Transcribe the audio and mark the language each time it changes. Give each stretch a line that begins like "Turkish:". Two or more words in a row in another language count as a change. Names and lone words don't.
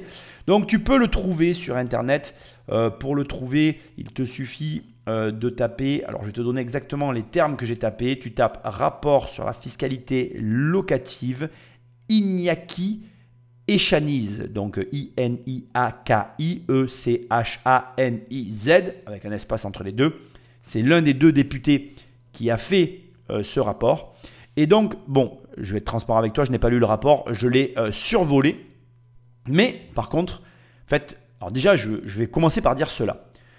French: Donc, tu peux le trouver sur Internet. Pour le trouver, il te suffit de taper. Alors, je vais te donner exactement les termes que j'ai tapés. Tu tapes rapport sur la fiscalité locative, Iñaki Echaniz. Donc, I-N-I-A-K-I-E-C-H-A-N-I-Z, avec un espace entre les deux. C'est l'un des 2 députés qui a fait ce rapport. Et donc, bon, je vais être transparent avec toi, je n'ai pas lu le rapport, je l'ai survolé. Mais par contre, en fait, alors déjà, je vais commencer par dire cela.